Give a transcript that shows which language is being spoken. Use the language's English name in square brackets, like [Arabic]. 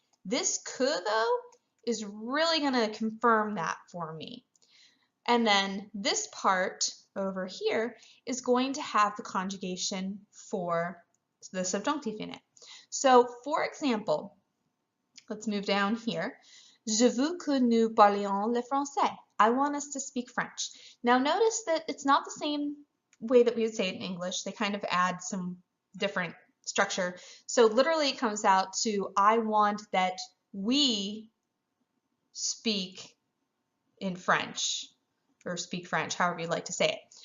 [English] This que, though, is really going to confirm that for me. And then this part over here is going to have the conjugation for the subjunctive in it. So, for example, let's move down here. [French] Je veux que nous parlions le français. [English] I want us to speak French. Now notice that it's not the same way that we would say it in English. They kind of add some different structure. So literally it comes out to I want that we speak in French, or speak French, however you'd like to say it.